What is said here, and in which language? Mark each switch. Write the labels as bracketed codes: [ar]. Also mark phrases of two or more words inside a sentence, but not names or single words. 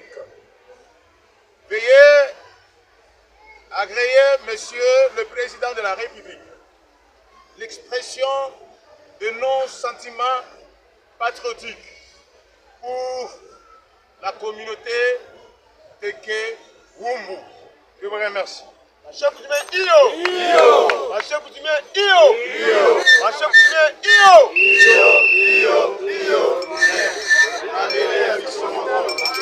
[fr] Veuillez agréer, Monsieur le Président de la République, l'expression de nos sentiments patriotiques pour la communauté Téké Wumbu. Je vous remercie. Mache Coutumier Iyo! Iyo! Mache Coutumier Iyo! Iyo! Mache Coutumier Iyo! Iyo! Iyo! Iyo!